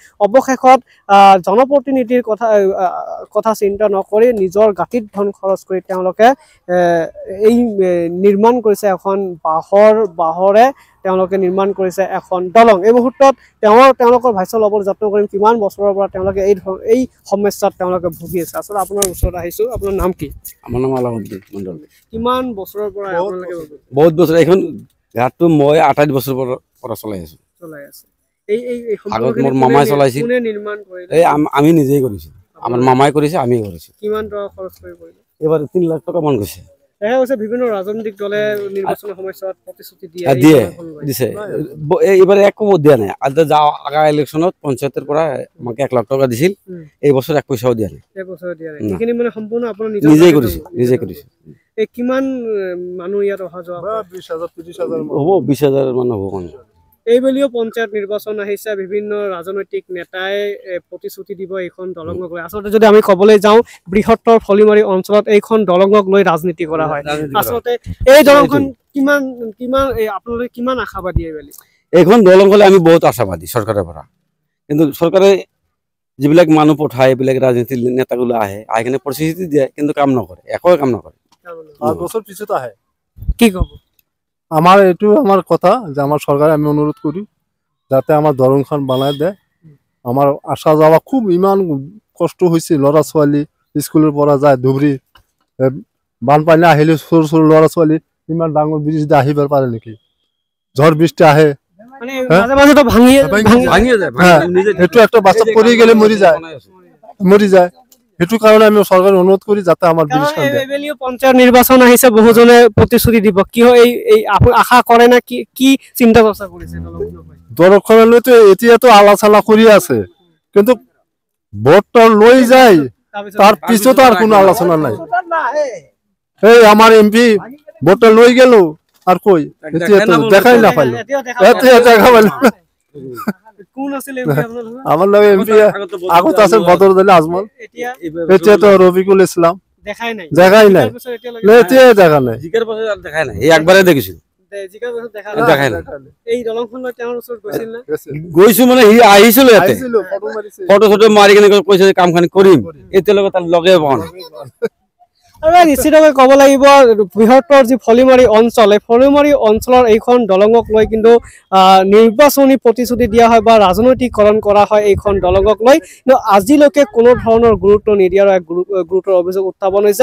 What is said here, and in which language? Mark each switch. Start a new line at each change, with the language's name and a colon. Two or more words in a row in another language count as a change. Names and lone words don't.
Assamese: অৱশেষত জনপ্ৰতিনিধিৰ কথা চিন্তা নকৰি নিজৰ গাঁঠিত ধন খৰচ কৰি তেওঁলোকে এই নিৰ্মাণ কৰিছে এখন বাঁহৰে তেওঁলোকে নিৰ্মাণ কৰিছে এখন দলং। এই মুহূৰ্তত তেওঁলোকৰ ভাষ্য ল'বলৈ যত্ন কৰিম কিমান বছৰৰ পৰা তেওঁলোকে এই সমস্যাত তেওঁলোকে ভুগি আছে। আচলতে আপোনাৰ ওচৰত আহিছো, আপোনাৰ নাম কি?
Bangla: আমার নাম আলাউদ্দিন মন্ডল।
Assamese: কিমান বছৰৰ পৰা আপোনালোকে বহুত বছর এখন ঘাটটো মই 28 বছর পৰা চলাই আছো। চলাই আছে? আগত মোৰ মামাই চলাইছিল, কোনে নিৰ্মাণ কৰিলে? আমি নিজেই কৰিছো, আমাৰ মামাই কৰিছে, আমি কৰিছো। কিমান টকা খৰচ কৰি কৰিলে? এবাৰ 3 লাখ টকা মান গৈছে। দেখা গৈছে বিভিন্ন ৰাজনৈতিক দলে নিৰ্বাচনৰ সময়ত প্ৰতিশ্ৰুতি দিছে, এবারে একো দিয়া নাই। আজ যাও আগা ইলেকশনত পঞ্চায়েতের পৰা আমাকে 1 লাখ টকা দিছিল, এই বছর 1 পয়সাও দিয়া নাই। এইখিনি মানে সম্পূৰ্ণ আপোনাৰ নিজেই কৰিছে। কিমান মানুহ ইয়াত অহা যোৱা? 20,000 হ'ব, 20,000 মান হ'ব। এইবেলিও পঞ্চায়ত নিৰ্বাচন আহিছে, বিভিন্ন ৰাজনৈতিক নেতাই প্ৰতিশ্ৰুতি দিব এইখন দলঙক লৈ। আচলতে যদি আমি ক'বলৈ যাওঁ বৃহত্তৰ ফলিমাৰী অঞ্চলত এইখন দলঙক লৈ ৰাজনীতি কৰা হয়। আচলতে এই দলংখন আপোনালোকে কিমান আশাবাদী? এইখন দলং হলে আমি বহুত আশাবাদী চৰকাৰৰ পৰা, কিন্তু চৰকাৰে যিবিলাক মানুহ পঠায় এইবিলাক ৰাজনীতিৰ নেতাগুলো আহি কিনে প্ৰতিশ্ৰুতি দিয়ে কিন্তু কাম নকৰে, একো কাম নকৰে। 5 বছর পিছত আহে। কি ক'ব?
Bangla: আমার কথা যে আমার সরকারে আমি অনুরোধ করি যাতে আমার দলংখন বানাই দেয়। আমার আসা যাওয়া খুব ইমান কষ্ট হয়েছে,
Assamese: ল'ৰা ছোৱালী স্কুলের পৰা যায় ধুবুৰী, বানপানী আহিলে সৰু সৰু ল'ৰা ছোৱালী ইমান ডাঙৰ ব্ৰিজ দিয়ে আহিব পাৰে নেকি? ঝড় বৃষ্টি আহে এইটো একটা বাচ্চা পৰি গেলে মৰি যায়। সেইটো কাৰণে আমি চৰকাৰক অনুৰোধ কৰি যাতে আমাৰ পঞ্চায়ত নিৰ্বাচন আহিছে, বহুজনে প্ৰতিশ্ৰুতি দিব, কি হয় এই আশা কৰে না কি চিন্তা চৰ্চা কৰিছে? দলংখনলৈতো এতিয়াতো আলোচনা কৰি আছে, কিন্তু ভোটটা লৈ যায় তাৰ পিছতো আর কোনো আলোচনা নাই। এই আমার MP ভোটটা লৈ গেল আর কই এতিয়াতো দেখাই না পাইলো। আমার নাম MP আগত আছে বদরুদ্দিন আজমল, এতিয়া তো রফিকুল ইসলাম। দেখাই নাই এতিয়া দেখা নাই, এই একবারে দেখিছিল। গৈছো মানে সি আহিছিল ইয়াতে ফটো ফটো মাৰি কিনে কৈছে কাম খানি কৰিম, এতিয়ালৈকে তাৰ লগে পোৱা নাই। নিশ্চিতভাৱে ক'ব লাগিব বৃহত্তৰ যি ফলিমাৰী অঞ্চল, এই ফলিমাৰী অঞ্চলৰ এইখন দলঙক লৈ কিন্তু নিৰ্বাচনী প্ৰতিশ্ৰুতি দিয়া হয় বা ৰাজনৈতিকৰণ কৰা হয় এইখন দলঙক লৈ, কিন্তু আজিলৈকে কোনো ধৰণৰ গুৰুত্ব নিদিয়াৰ এক গুৰুতৰ অভিযোগ উত্থাপন হৈছে।